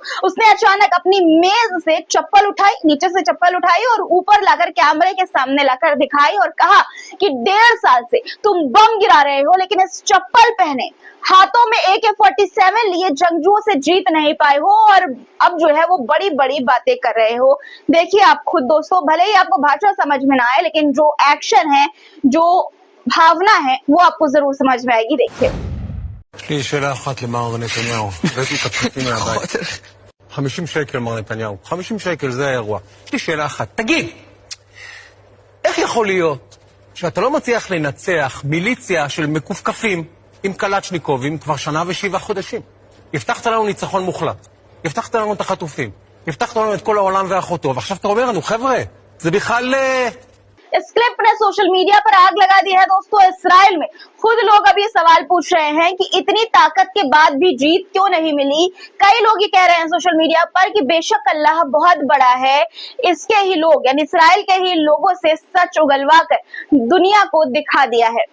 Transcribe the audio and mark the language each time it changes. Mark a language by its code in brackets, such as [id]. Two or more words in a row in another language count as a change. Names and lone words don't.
[hi] उसने अचानक अपनी मेज से चप्पल उठाई, नीचे से चप्पल उठाई और ऊपर लाकर कैमरे के सामने लाकर दिखाई और कहा कि 1.5 साल से तुम बम गिरा रहे हो, लेकिन इस चप्पल पहने हाथों में AK-47 लिए जंगजुओं से जीत नहीं पाए हो और अब जो है वो बड़ी बड़ी बातें कर रहे हो। देखिए आप खुद दोस्तों, भले ही आपको भाषा समझ में ना आए, लेकिन जो एक्शन है, जो भावना है, वो आपको जरूर समझ में आएगी। देखिए, [he] יש לי שאלה אחת למר נתניהו, הבאתי את הפתקים מהבית. 50 שקל מר נתניהו, 50 שקל זה האירוע. יש לי שאלה אחת, תגיד, איך יכול להיות שאתה לא מצליח לנצח מיליציה של מקופקפים עם קלצ'ניקובים כבר 1 ו7 חודשים? הבטחת לנו ניצחון מוחלט, הבטחת לנו את החטופים, הבטחת לנו את כל העולם ואחותו, ועכשיו אתה אומר לנו, חבר'ה, זה בכלל... [hi] इस क्लिप ने [en] social media [hi] पर आग लगा दी है दोस्तों। इसराइल में खुद लोग अब ये सवाल पूछ रहे हैं कि इतनी ताकत के बाद भी जीत क्यों नहीं मिली। कई लोग ये कह रहे हैं [en] social media [hi] पर कि बेशक अल्लाह बहुत बड़ा है, इसके ही लोग यानी इसराइल के ही लोगों से सच उगलवा कर दुनिया को दिखा दिया है।